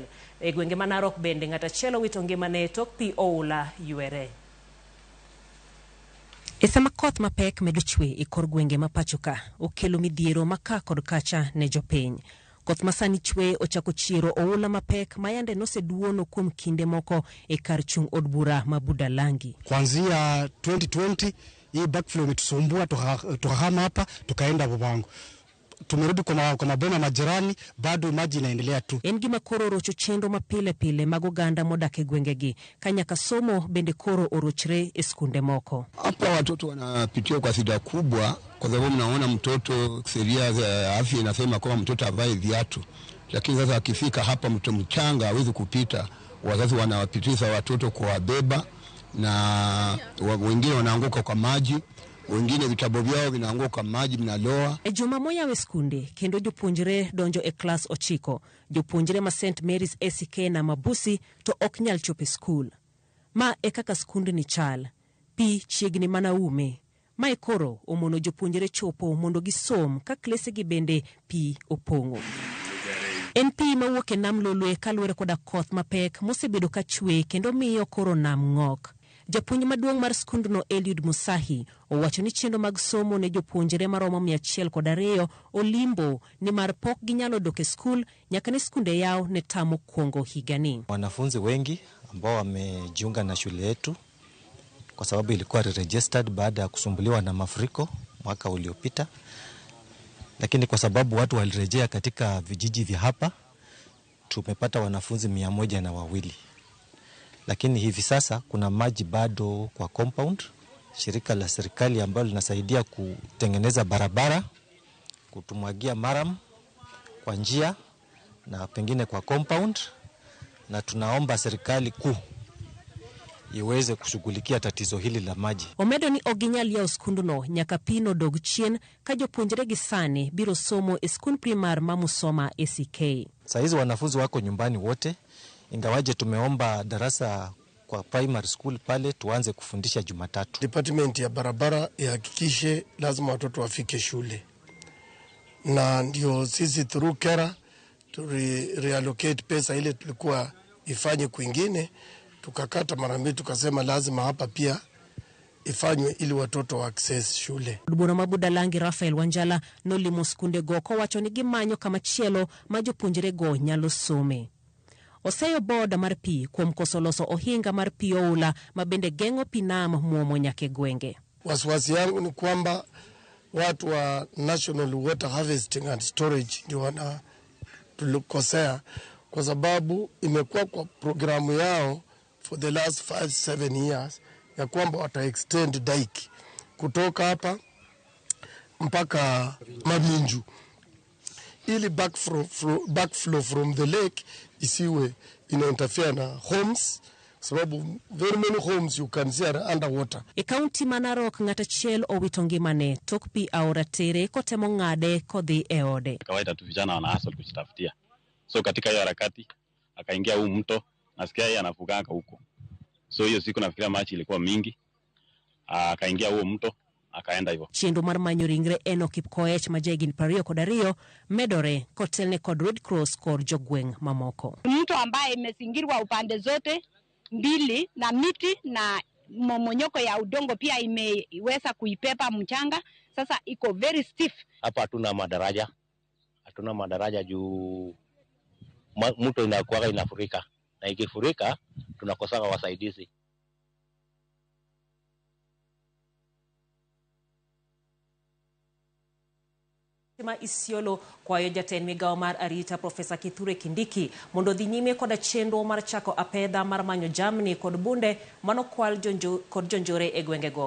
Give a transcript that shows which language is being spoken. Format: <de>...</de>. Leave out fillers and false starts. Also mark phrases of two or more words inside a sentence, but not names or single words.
<luo>E gwenge ma Narok bende ng'ata chielo wito ngimane tok pi oula ywere. E sama koth mapek medo chwe e kor gwenge ma pachoka okelo midhiero maka kod kacha ne jopiny. Koth masani chwe ochako chiero oula mapek mayande noseduono kuom kinde moko e kar chung od bura ma Budalangi.</luo> <sw>Kuanzia 2020 hii backflow imetusumbua, tukahama hapa tukaenda Bubango. Tumerudi kwa maboma majirani, bado maji inaendelea tu.</sw> <luo>En gima koro rocho chendo mapile pile magoganda modak e gwengegi kanyaka somo bende koro orochre e skunde moko.</luo> <sw>Hapa watoto wanapitia kwa shida kubwa, kwa sababu mnaona mtoto, sheria za afya inasema kwamba mtoto avae viatu, lakini sasa akifika hapa mtoto mchanga hawezi kupita. Wazazi wanawapitisha watoto kuwabeba na wengine wanaanguka kwa maji, wengine vitabu vyao vinaanguka kwa maji mnaloa.</sw> <luo>E juma moya we skunde kendo jopuonjre donjo e klas 9. Jopuonjre ma St Mary's ACK na Mabusi to ok nyal chope skul. Ma e kaka skunde ni chal. Pi chiegni mana ume. Ma e koro omono jopuonjre chopo mondo gisom ka klese gi bende pi opong'o. En pi mawuok e nam Lolwe kaluwore koda koth mapek mosebedo ka chwe kendo miyo koro nam ng'ok. Japuonj maduong' mar skundno Eliud Musahi owacho ni chendo mag somo ne jopuonjre maromo 102 olimbo ni mar pok ginyalo dok e skul nyaka ne skunde yao ne tamo kuongo higani.</luo> <sw>Wanafunzi wengi ambao wamejiunga na shule yetu kwa sababu ilikuwa registered baada ya kusumbuliwa na mafuriko mwaka uliopita, lakini kwa sababu watu walirejea katika vijiji vya hapa tumepata wanafunzi 102. Lakini hivi sasa kuna maji bado kwa compound. Shirika la serikali ambalo linasaidia kutengeneza barabara, kutumwagia maram kwa njia na pengine kwa compound, na tunaomba serikali kuu iweze kushughulikia tatizo hili la maji.</sw> <luo>Omedo ni oginyal ya skunduno nyaka pino dog chien ka jopuonjre gi sani biro somo e skun primar ma Musoma ACK.</luo> <sw>Saa hizi wanafunzi wako nyumbani wote, ingawaje tumeomba darasa kwa</sw> <en>primary school</en> <sw>pale tuanze kufundisha Jumatatu. Department ya barabara ihakikishe lazima watoto wafike shule. Na ndio sisi through kera reallocate pesa ile tulikuwa ifanye kwingine, tukakata mara mbili tukasema lazima hapa pia ifanywe ili watoto wa access shule.</sw> <luo>Bura ma Budalangi Rafael Wanjala nolimo skunde go ko wacho ni gimanyo kama chielo ma jopuonjre go nyalo some. oseyo boda mar pi kuom koso loso ohinga mar pi oula mabende gengo pi nam muomo nyake gwenge.</luo> <sw>Wasiwasi yangu ni kwamba watu wa National Water Harvesting and Storage ndio wanatukosea, kwa sababu imekuwa kwa programu yao</sw> <en>for the last 5-7 years</en> <sw>ya kwamba wata extend dike kutoka hapa mpaka Mabinju ili backflow from the lake isiwe interfere na homes, sababu</sw> <en>very many homes you can see are underwater.</en> <luo>E kaunti Manarok ng'ata chiel owito ngimane tok pi aora tere kotemo ng'ade kodhi e ode.</luo> <sw>Kawaida tu vijana wana hustle kujitafutia. So katika hiyo harakati akaingia huu mto, nasikia yeye anafuganga huko. So hiyo siku nafikiria machi ilikuwa mingi. Akaingia huo mto akaenda hivyo.</sw> <luo>Chenro mar manyo ringre Eno Kipkoech ma jahigni 22 medore kotelne kod Red Cross kod jogweng' mamoko.</luo> <sw>Mto ambaye imezingirwa upande zote mbili na miti na momonyoko ya udongo pia imeweza kuipepa mchanga. Sasa iko</sw> <en>very stiff.</en> <sw>Hapa hatuna madaraja juu mto inakuwa inafurika, na ikifurika tunakosanga wasaidizi.</sw> <luo>Isiolo kwayo jatend migao mar arita Profesa Kithure Kindiki mondo dhi nyime koda chenro mar chako apedha mar manyo jamni kod bunde manokwal kod jonjore e gwengego.</luo>